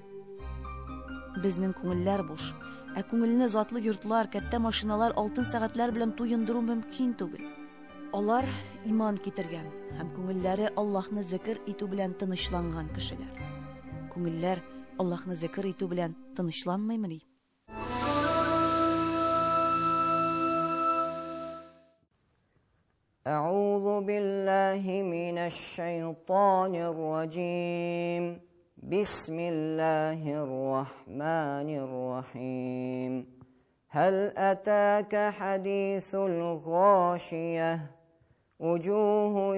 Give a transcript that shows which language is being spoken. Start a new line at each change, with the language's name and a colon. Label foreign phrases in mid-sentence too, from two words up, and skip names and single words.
Tatar: Безнең күңелләр буш, ә күңелне затлы йортлар, кәттә машиналар, алтын сәгатьләр белән туендыру мөмкин түгел. Алар иман китергән һәм күңелләре Аллаһны зикр итү белән тынычланган кешеләр. Күңелләр Аллаһны зикр итү белән тынычланмыймыни?
Arabic: أعوذ بالله من الشيطان الرجيم بسم الله الرحمن الرحيم هل أتاك حديث الغاشية وجوه